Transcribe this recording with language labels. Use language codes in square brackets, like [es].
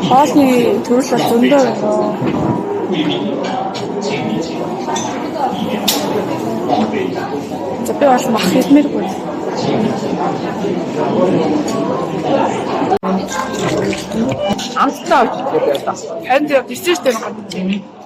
[mn] Хоолны төрөл бол зөндөө байна. [zh] 贵宾您好，请您勤打少取，避免浪费加收餐费。 [mn] За би бол мах хэлмээргүй. Амттай авчихлаа. Харин тэр десерттэй байгаа юм.